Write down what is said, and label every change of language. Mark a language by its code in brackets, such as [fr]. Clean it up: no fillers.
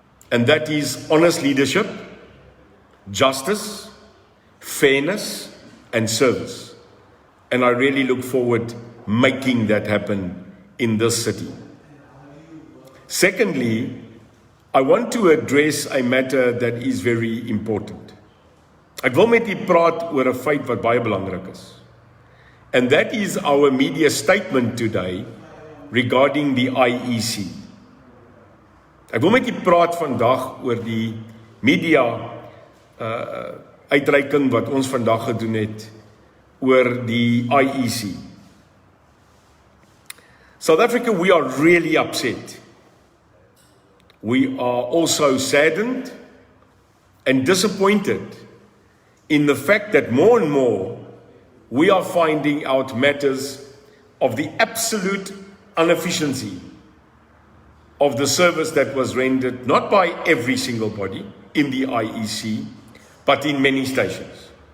[en] And that is honest leadership, justice, fairness, and service. And I really look forward making that happen in this city. Secondly, I want to address a matter that is very important. [af] Ek wil met u praat oor 'n feit wat baie belangrik is. [en] And that is our media statement today regarding the IEC. [af] Ek wil met u praat vandag oor die media uitreiking wat ons vandag gedoen het oor die IEC. [en] South Africa, we are really upset. We are also saddened and disappointed in the fact that more and more we are finding out matters of the absolute inefficiency of the service that was rendered, not by every single body in the IEC, but in many stations.